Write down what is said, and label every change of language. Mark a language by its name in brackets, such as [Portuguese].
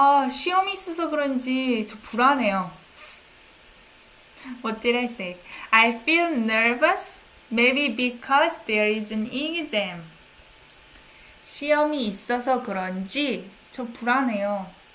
[Korean] 시험이 있어서 그런지 저 불안해요. [English] What did I say? I feel nervous, maybe because there is an exam. [Korean] 시험이 있어서 그런지 저 불안해요.